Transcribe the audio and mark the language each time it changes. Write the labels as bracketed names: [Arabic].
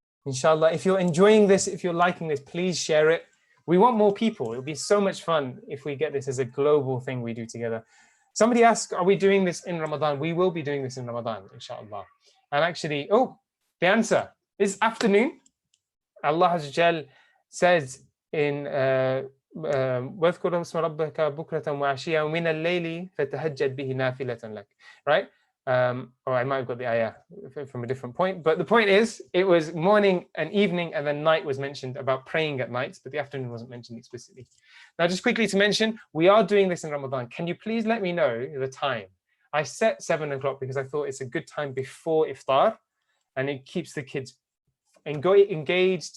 [English] Inshallah, if you're enjoying this, if you're liking this, please share it. We want more people. It'll be so much fun if we get this as a global thing we do together. Somebody asked, are we doing this in Ramadan? We will be doing this in Ramadan, inshallah. And actually, the answer is afternoon. Allah Azza says in [Arabic] وَاذْكُرْ اسْمَ رَبَّكَ بُكْرَةً وَعَشِيًّا وَمِنَ اللَّيْلِ فَتَهَجَّدْ بِهِ نَافِلَةً لَكَ. [English] Right? Or I might have got the ayah from a different point, but the point is it was morning and evening, and then night was mentioned about praying at night, but the afternoon wasn't mentioned explicitly. Now, just quickly to mention, we are doing this in Ramadan. Can you please let me know the time? I set 7 o'clock because I thought it's a good time before iftar, and it keeps the kids engaged.